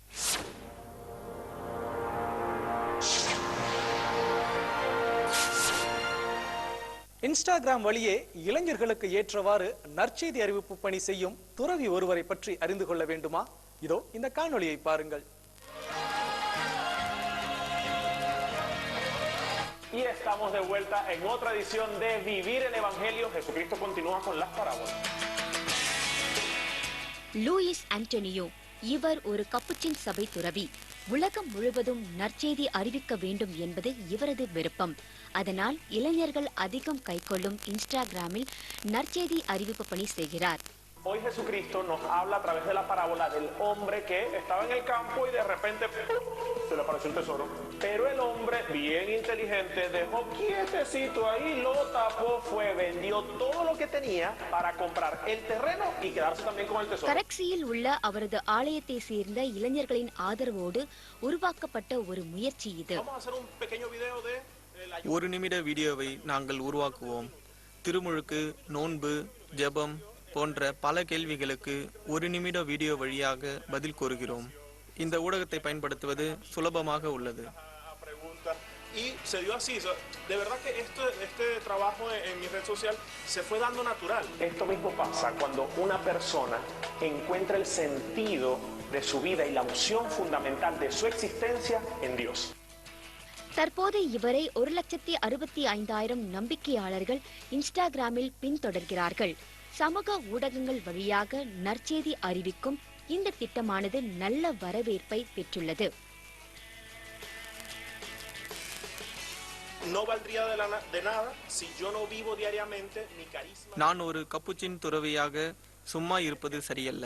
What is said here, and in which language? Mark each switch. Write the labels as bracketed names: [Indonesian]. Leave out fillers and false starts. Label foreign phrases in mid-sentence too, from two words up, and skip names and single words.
[Tamil] இன்ஸ்டாகிராம் வழியே இளைஞர்களுக்கு ஏற்றவாறு நற்செய்தி அறிவிப்பு பணி செய்யும் துறவி ஒருவரை பற்றி அறிந்து கொள்ள வேண்டுமா? இதோ இந்த காணொளியை பாருங்கள். [Spanish] Y estamos de vuelta en otra edición de Vivir el Evangelio. Jesucristo continúa con las parábolas. [Tamil] லூயிஸ் ஆண்டனியோ இவர் ஒரு கப்புச்சின் சபை துறவி. உலகம் முழுவதும் நற்செய்தி அறிவிக்க வேண்டும் என்பது இவரது விருப்பம். அதனால் இளைஞர்கள் அதிகம் கைக்கொள்ளும் இன்ஸ்டாகிராமில் நற்செய்தி அறிவிப்பு பணி செய்கிறார். [Spanish] Hoy Jesucristo nos habla a través de la parábola del hombre que estaba en el campo y de repente se le apareció un tesoro. Pero el hombre, bien inteligente, dejó quietecito ahí, lo tapó, fue, vendió todo lo que tenía para comprar el terreno y quedarse también con el tesoro. [Tamil] கரக்சியில் உள்ள அவரது ஆலயத்தை சேர்ந்த இளைஞர்களின் ஆதரவோடு உருவாக்கப்பட்ட ஒரு முயற்சி இது. [Spanish] Vamos a hacer un pequeño video de [Tamil] ஒரு நிமிட வீடியோவை நாங்கள் உருவாக்குவோம். திருமுழுக்கு, நோன்பு, ஜெபம் போன்ற பல கேள்விகளுக்கு ஒரு நிமிட வீடியோ வழியாக பதில் கூறுகிறோம். இந்த ஊடகத்தை பயன்படுத்துவது சுலபமாக உள்ளது. [Spanish] Y se dio así, de verdad que este trabajo en mi red social se fue dando natural. Esto mismo pasa cuando una persona encuentra el sentido de su vida y la unción fundamental de su existencia en Dios. [Tamil] தற்போது இவரை 1,65,000 நம்பிக்கையாளர்கள் இன்ஸ்டாகிராமில் பின்தொடர்கிறார்கள். சமூக ஊடகங்கள் வழியாக நற்செய்தி அறிவிக்கும் இந்த திட்டமானது நல்ல வரவேற்பை பெற்றுள்ளது. நான் ஒரு கப்புச்சின் துறவியாக சும்மா இருப்பது சரியல்ல.